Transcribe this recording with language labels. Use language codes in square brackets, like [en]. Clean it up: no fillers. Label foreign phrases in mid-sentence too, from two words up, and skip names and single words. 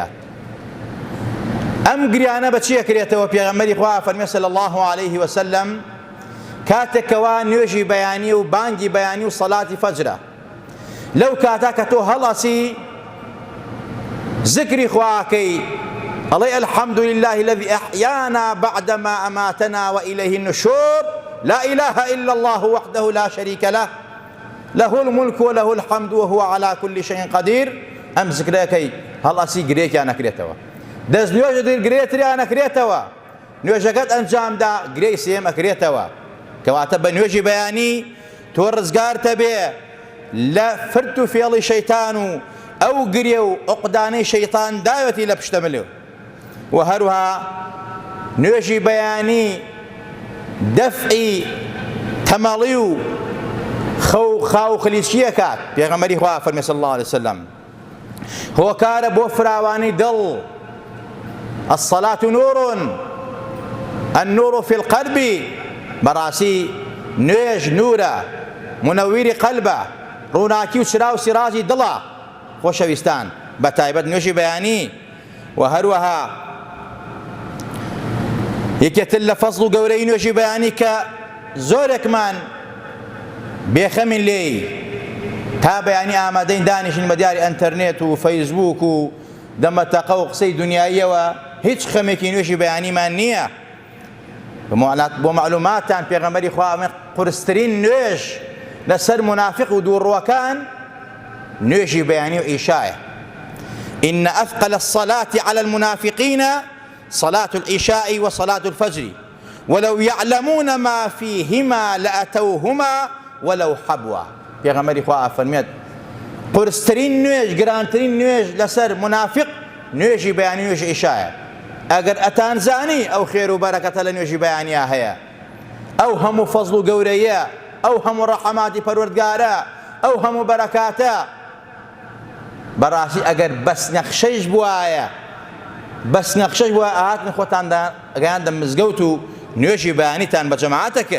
[ckb] ئەم گریانە بە چی ئەکرێتەوە؟ پێغەمبەری خوا فەرمێ [ar] صلی الله عليه وسلم [ckb] کاتێکەوە نوێژی بەیانی و بانگی بەیانی و سەڵاتی فەجرە، لەو کاتا کە تۆ هەڵەسی ذکری خواکەی، ئەڵێ [ar] الحەمد لله الذي أحيانا بعدما أماتنا وإليه النشور، لا إله إلا الله وحده لا شريك له له الملك وله الحمد وهو على كل شيء قدير. [ckb] ئەم ذکرەکەی هەڵەسی گرێکیان ئەکرێتەوە، دەست نوێژت گرێتریان ئەکرێتەوە، نوێژەکەت ئەنجامدا گرێی سێم ئەکرێتەوە. کەواتە بە نوێژی بەیانی تۆ ڕزگارتە بێ لە فرت و فێڵی شەیتان و ئەو گرێ و عوقدانەی شەیتان داوەتی لە پشتەمەلێ. و هەروەها نوێژی بەیانی دەفعی تەمەڵی و خاو خلیچیە کات. پێغەمبەری خوا فەرمێ [ar] صلی الله عليه وسلم [ckb] هۆکارە بۆ فراوانی دڵ. [ar] الصلاة نور، النور في القلب. [ckb] بەڕاستی نوێژ نورە، منەویری قەلبە، ڕووناکی و چرا و سیراجی دڵە. خۆشەویستان، بە تایبەت نوێژی بەیانی و هەروەها یەکێتر لە فەزڵ و گەورەی نوێژی بەیانی کە زۆرێکمان بێخەمین لێی، تا بەیانی ئامادەین دانیشین بە دیاری ئەنتەرنێت و فەیسبووک و دەمەتەقە و قسەی دنیاییەوە، هیچ خەمێکی نوێژی بەیانیمان نییە. بۆ معلوماتان پێغەمبەری خوا قورسترین نوێژ لەسەر منافق و دووڕووەکان نوێژی بەیانی و ئیشایە. [ar] إن أثقل الصلاة على المنافقين صلاة العشاء وصلاة الفجر ولو يعلمون ما فيهما لأتوهما ولو حبوا. [ckb] پێغەمبەری خوا فەرمێت قورسترین نوێژ گرانترین نوێژ لەسەر منافق نوێژی بەیانی نوێژی عیشایە. ئەگەر ئەتانزانی ئەو خێر و بەرەکەتە لە نوێژی بەیانیا هەیە، ئەو هەموو فەزڵ و گەورەیە، ئەو هەموو ڕەحەماتی پەروەردگارە، ئەو هەموو بەرەکاتە، بەڕاستی ئەگەر بەس نەخشەیش بوایە ئاهاتن خۆتان گەیاندە مزگەوت و نوێژی بەیانیتان بە جەماعەتە کرد.